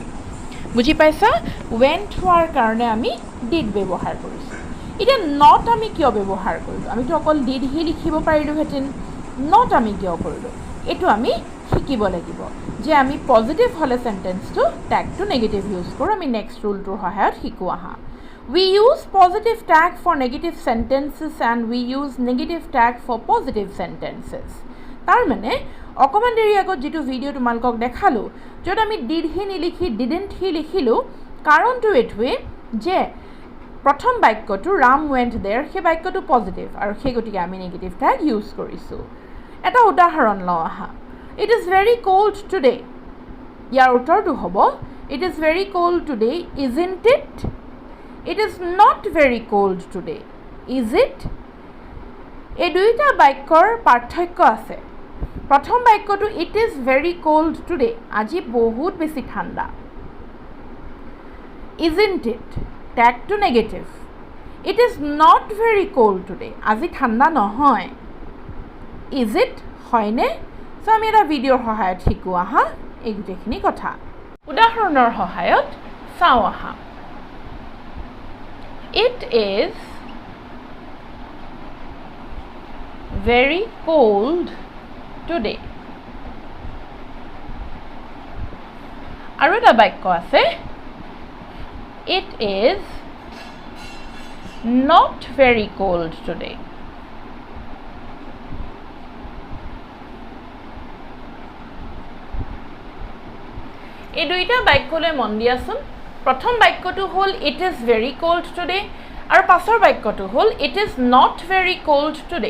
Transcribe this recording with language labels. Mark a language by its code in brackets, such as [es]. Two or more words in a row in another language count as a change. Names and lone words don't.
[as] বুজি পাইছা ৱেণ্ট হোৱাৰ কাৰণে আমি ডিড ব্যৱহাৰ কৰিছোঁ। এতিয়া নট আমি কিয় ব্যৱহাৰ কৰিলোঁ আমিতো অকল [en] did he [as] লিখিব পাৰিলোঁহেঁতেন নট আমি কিয় কৰিলোঁ এইটো আমি শিকিব লাগিব যে আমি পজিটিভ হ'লে চেণ্টেন্সটো ট্যাগটো নেগেটিভ ইউজ কৰোঁ। আমি নেক্সট ৰুলটোৰ সহায়ত শিকো আহা [en] We use positive tag for negative sentences and we use negative tag for positive sentences. [as] তাৰ মানে অকণমান দেৰি আগত যিটো ভিডিঅ' তোমালোকক দেখালোঁ য'ত আমি [en] did he [as] নিলিখি [en] didn't he [as] লিখিলোঁ কাৰণটো এইটোৱে যে প্ৰথম বাক্যটো [en] Ram went there [as] সেই বাক্যটো পজিটিভ আৰু সেই গতিকে আমি [en] negative tag [as] ইউজ কৰিছোঁ। এটা উদাহৰণ লওঁ আহা [en] It is very cold today [as] ইয়াৰ উত্তৰটো হ'ব [en] It is very cold today isn't it It is not very cold today, is it? [as] এই দুইটা বাক্যৰ পাৰ্থক্য আছে। প্ৰথম বাক্যটো [en] it is very cold today [as] আজি বহুত বেছি ঠাণ্ডা [en] isn't it [as] ট্যাগটো নেগেটিভ [en] it is not very cold today [as] আজি ঠাণ্ডা নহয় [en] is it [as] হয়নে সো আমি এটা ভিডিঅ'ৰ সহায়ত শিকো আহা এই গোটেইখিনি কথা উদাহৰণৰ সহায়ত চাওঁ আহা [en] It is very cold today. [as] আৰু এটা বাক্য আছে [en] It is not very cold today. [as] এই দুইটা বাক্যলৈ মন দিয়াচোন। প্ৰথম বাক্যটো হ'ল [en] It is very cold today [as] আৰু পাছৰ বাক্যটো হ'ল [en] It is not very cold today.